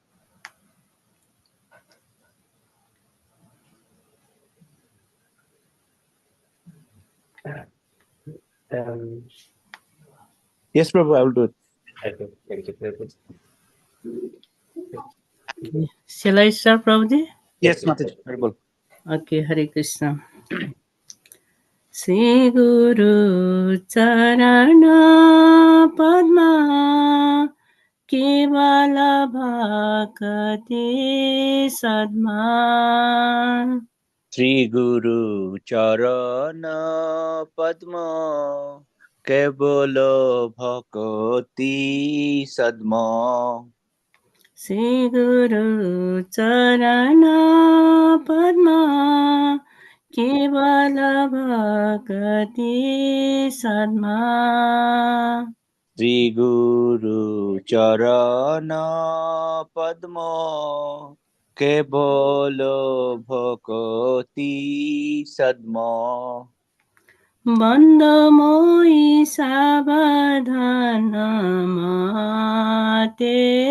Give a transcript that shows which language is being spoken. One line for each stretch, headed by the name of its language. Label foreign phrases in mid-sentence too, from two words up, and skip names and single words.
English: Um, Yes, Prabhu, I will do it. okay, thank you, Prabhuji. Shall I start, Prabhuji? Yes, Mataji, very well. Okay, Hare Krishna.
Bangla: শ্রী গুরু চরণ পদ্ম কেবল ভকতি সদ্ম. শ্রী গুরু চরণ পদ্ম কেবল ভকতি সদ্ম. শ্রী গুরু চরণ পদ্ম কেবল ভকতি সদ্ম. শ্রী গুরু চরণ পদ্ম কেবল ভকতি সদ্ম বন্দময়ী সাবধান মাতে